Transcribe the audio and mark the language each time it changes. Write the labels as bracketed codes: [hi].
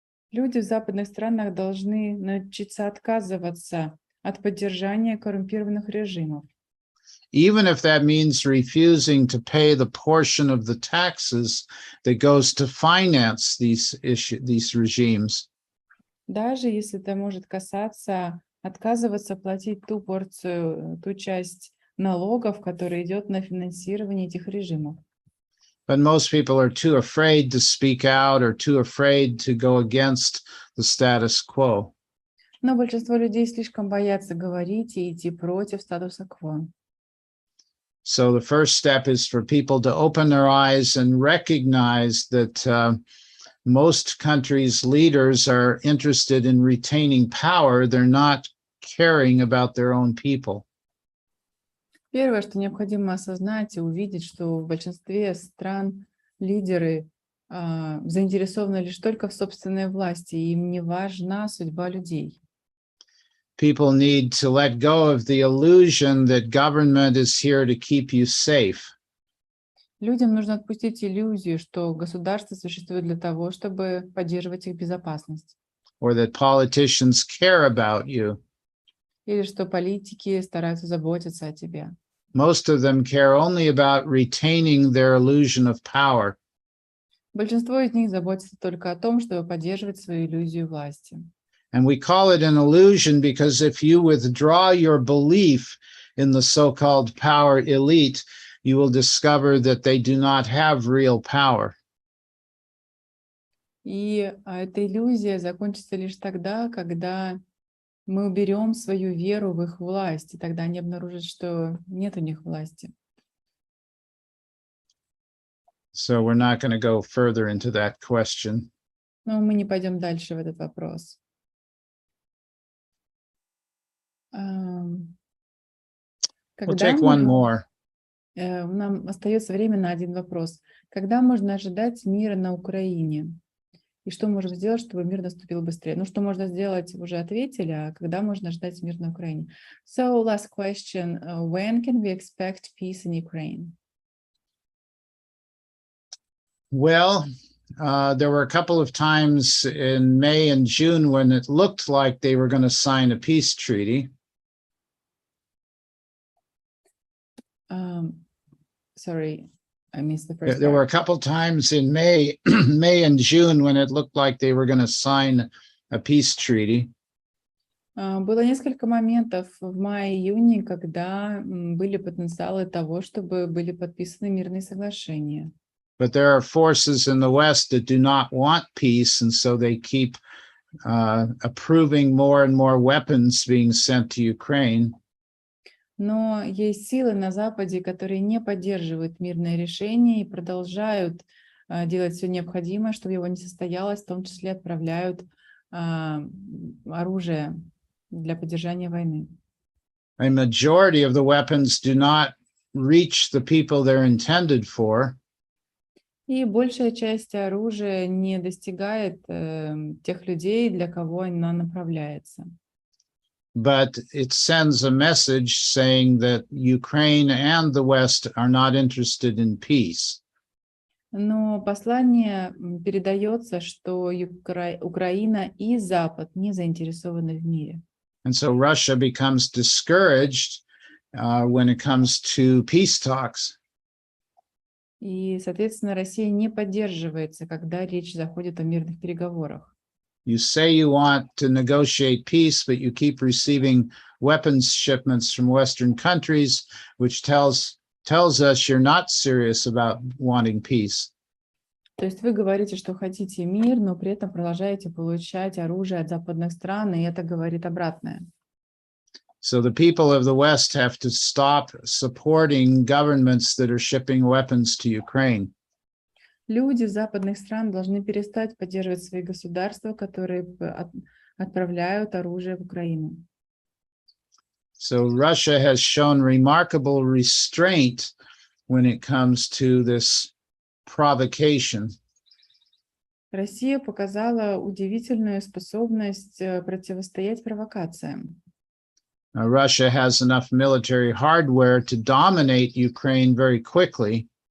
[ru] Люди в западных странах должны научиться отказываться от поддержания коррумпированных режимов. [en] Even if that means refusing to pay the portion of the taxes that goes to finance these regimes. [ru] Даже если это может касаться отказываться платить ту порцию, ту часть налогов, которая идет на финансирование этих режимов. [en] But most people are too afraid to speak out or too afraid to go against the status quo. [ru] Но большинство людей слишком боятся говорить и идти против статуса кво. [en] So the first step is for people to open their eyes and recognize that most countries' leaders are interested in retaining power. They're not caring about their own people. [ru] Первое, что необходимо осознать и увидеть, что в большинстве стран лидеры заинтересованы лишь только в собственной власти, и им не важна судьба людей. [en] People need to let go of the illusion that government is here to keep you safe. [ru] Людям нужно отпустить иллюзию, что государство существует для того, чтобы поддерживать их безопасность. [en] Or that politicians care about you. [ru] Или что политики стараются заботиться о тебе. [en] Most of them care only about retaining their illusion of power. [ru] Большинство из них заботится только о том, чтобы поддерживать свою иллюзию власти. [en] And we call it an illusion because if you withdraw your belief in the so-called power elite, you will discover that they do not have real power. [ru] И эта иллюзия закончится лишь тогда, когда мы уберем свою веру в их власть, и тогда они обнаружат, что нет у них власти. [en] So we're not going to go further into that question. [ru] Но мы не пойдем дальше в этот вопрос. [en] We'll take one more. [ru] Нам остается время на один вопрос. Когда можно ожидать мира на Украине? И что можем сделать, чтобы мир наступил быстрее? Ну, что можно сделать, уже ответили, а когда можно ждать мир на Украине? [en] So, last question. When can we expect peace in Ukraine? Well, there were a couple of times in May and June when it looked like they were going to sign a peace treaty. Sorry, I missed the first There were a part. couple times in May, May and June when it looked like they were going to sign a peace treaty. [ru] Было несколько моментов в мае-июне, когда были потенциалы того, чтобы были подписаны мирные соглашения. [en] But there are forces in the West that do not want peace, and so they keep approving more and more weapons being sent to Ukraine. [ru] Но есть силы на Западе, которые не поддерживают мирное решение и продолжают делать все необходимое, чтобы его не состоялось, в том числе отправляют оружие для поддержания войны. [en] A majority of the weapons do not reach the people they're intended for. [ru] И большая часть оружия не достигает тех людей, для кого она направляется. [en] But it sends a message saying that Ukraine and the West are not interested in peace. [ru] Но послание передается, что Украина и Запад не заинтересованы в мире. [en] And so Russia becomes discouraged when it comes to peace talks. [ru] И, соответственно, Россия не поддерживается, когда речь заходит о мирных переговорах. [en] You say you want to negotiate peace, but you keep receiving weapons shipments from Western countries, which tells us you're not serious about wanting peace. [ru] То есть вы говорите, что хотите мир, но при этом продолжаете получать оружие от западных стран, и это говорит обратное. [en] So the people of the West have to stop supporting governments that are shipping weapons to Ukraine. [ru] Люди западных стран должны перестать поддерживать свои государства, которые отправляют оружие в Украину. [en] So Russia has shown remarkable restraint when it comes to this provocation. [ru] Россия показала удивительную способность противостоять провокациям. [en] Russia has enough military hardware to dominate Ukraine very quickly.